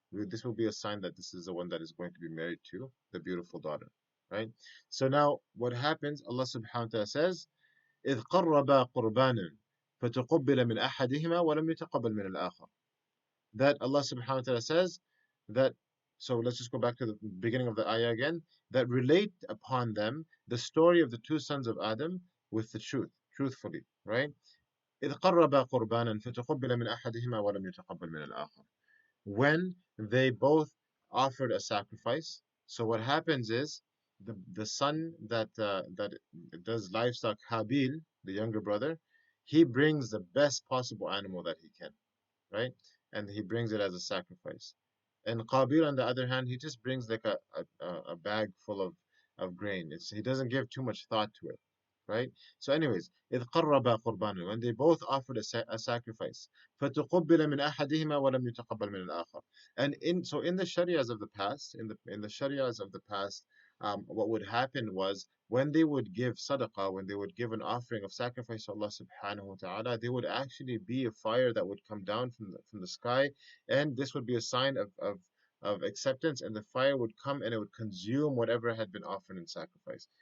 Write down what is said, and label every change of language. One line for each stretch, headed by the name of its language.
English: This will be a sign that this is the one that is going to be married to the beautiful daughter, right? So now what happens? Allah Subhanahu wa Taala says.
Arabic: إذ قربا قربانا فتقبل من أحدهما ولم يتقبل من الآخر.
English: That Allah subhanahu wa ta'ala says that, so let's just go back to the beginning of the ayah again, that relate upon them the story of the two sons of Adam with the truth, truthfully, right?
Arabic: إذ قربا قربانا فتقبل من أحدهما ولم يتقبل من الآخر.
English: When they both offered a sacrifice. So what happens is the son that does livestock, Habil, the younger brother, he brings the best possible animal that he can, right? And he brings it as a sacrifice. And Qabil, on the other hand, he just brings like a bag full of grain. He doesn't give too much thought to it, right? So, anyways,
Arabic: إذ قربا قربانا,
English: when they both offered a sacrifice,
Arabic: فتقبل من أحدهما ولم يتقبل من الآخر.
English: And in the Sharias of the past, in the Sharias of the past, what would happen was when they would give sadaqah, when they would give an offering of sacrifice to Allah subhanahu wa ta'ala, there would actually be a fire that would come down from the sky, and this would be a sign of acceptance, and the fire would come and it would consume whatever had been offered in sacrifice.